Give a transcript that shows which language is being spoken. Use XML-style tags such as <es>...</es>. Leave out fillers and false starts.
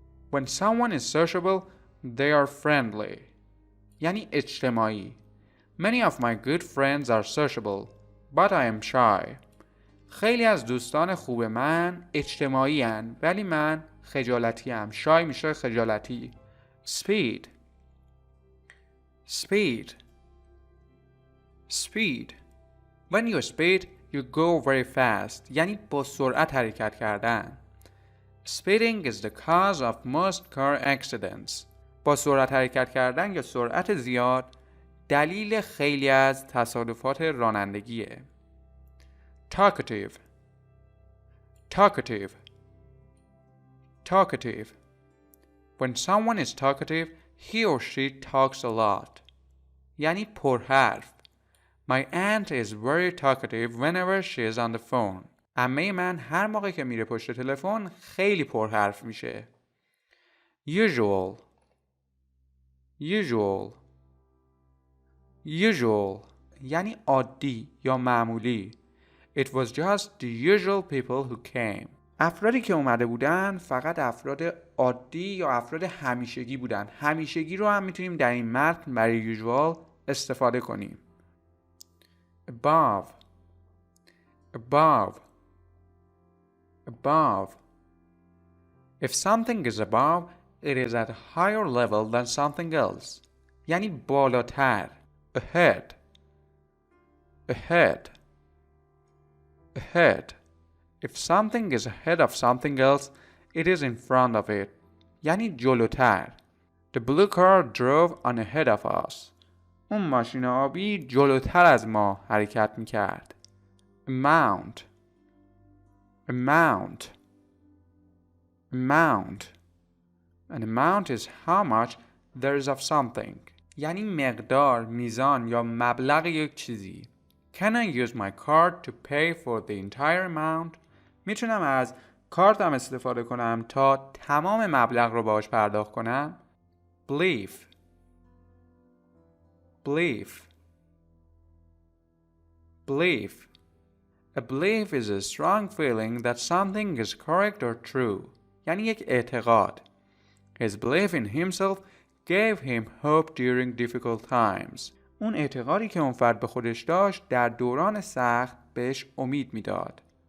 <en>When someone is sociable, they are friendly.</en> <fa>یعنی اجتماعی.</fa> <en>Many of my good friends are sociable, but I am shy.</en> <fa>خیلی از دوستان خوب من اجتماعی هستند ولی من خجالتی ام. شای میشه خجالتی.</fa> <en>Speed. Speed. Speed. When you speed, you go very fast.</en> <fa>یعنی با سرعت حرکت کردن.</fa> <en>Speeding is the cause of most car accidents.</en> <fa>با سرعت حرکت کردن یا سرعت زیاد دلیل خیلی از تصادفات رانندگیه.</fa> <en>Talkative. Talkative. Talkative. When someone is talkative, he or she talks a lot.</en> <fa>یعنی پرحرف.</fa> <en>My aunt is very talkative whenever she is on the phone.</en> <fa>عمه من هر موقع که میره پشت تلفن خیلی پرحرف میشه.</fa> <en>Usual. Usual. Usual.</en> <fa>یعنی عادی یا معمولی.</fa> <en>It was just the usual people who came.</en> <fa>افرادی که اومده بودن فقط افراد عادی یا افراد همیشگی بودن. همیشگی رو هم میتونیم در این متن برای usual استفاده کنیم.</fa> <en>Above. Above. Above. If something is above, it is at a higher level than something else.</en> <fa>یعنی بالاتر.</fa> <en>Ahead. Ahead. Ahead. If something is ahead of something else, it is in front of it.</en> <fa>یعنی جلوتر.</fa> <en>The blue car drove on ahead of us.</en> <fa>اون ماشین آبی جلوتر از ما حرکت میکرد.</fa> <en>Amount. Amount. Amount. An amount is how much there is of something.</en> <fa>یعنی مقدار، میزان یا مبلغ یک چیزی.</fa> <en>Can I use my card to pay for the entire amount?</en> <fa>میتونم از کارتم استفاده کنم تا تمام مبلغ رو باهاش پرداخت کنم؟ Belief.</fa> <en>Belief. Belief. A belief is a strong feeling that something is correct or true.</en> <fa>یعنی یک اعتقاد.</fa> <en>His belief in himself gave him hope during difficult times.</en> <fa>اون اعتقادی که اون فرد به خودش داشت در دوران سخت بهش امید میداد.</fa>